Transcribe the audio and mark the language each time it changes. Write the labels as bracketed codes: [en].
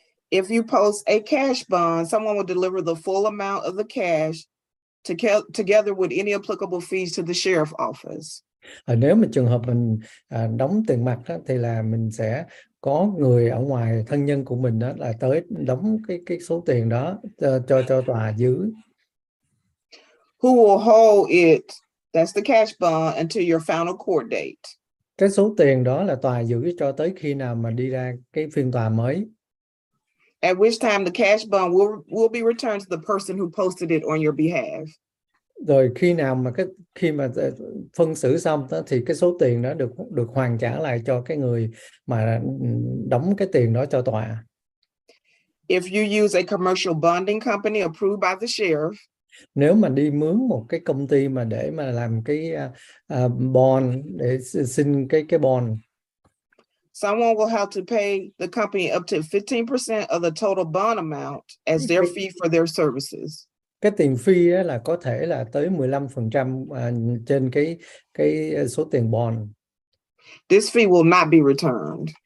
[en] If you post a cash bond, someone will deliver the full amount of the cash together with any applicable fees to the sheriff office. [vi] Nếu mà trường hợp mình đóng tiền mặt đó, thì là mình sẽ có người ở ngoài, thân nhân của mình đó, là tới đóng cái số tiền đó cho tòa giữ. [en] Who will hold it, that's the cash bond, until your final court date. [vi] Cái số tiền đó là tòa giữ cho tới khi nào mà đi ra cái phiên tòa mới. [en] At which time the cash bond will be returned to the person who posted it on your behalf. [vi] Rồi khi nào mà khi mà phân xử xong đó, thì cái số tiền đó được hoàn trả lại cho cái người mà đóng cái tiền đó cho tòa. [en] If you use a commercial bonding company approved by the sheriff, [vi] nếu mà đi mướn một cái công ty mà để mà làm cái bond, để xin cái bond, [en] someone will have to pay the company up to 15% of the total bond amount as their fee for their services. [vi] Cái tiền phí là có thể là tới 15% trên cái số tiền bond. [en] This fee will not be returned.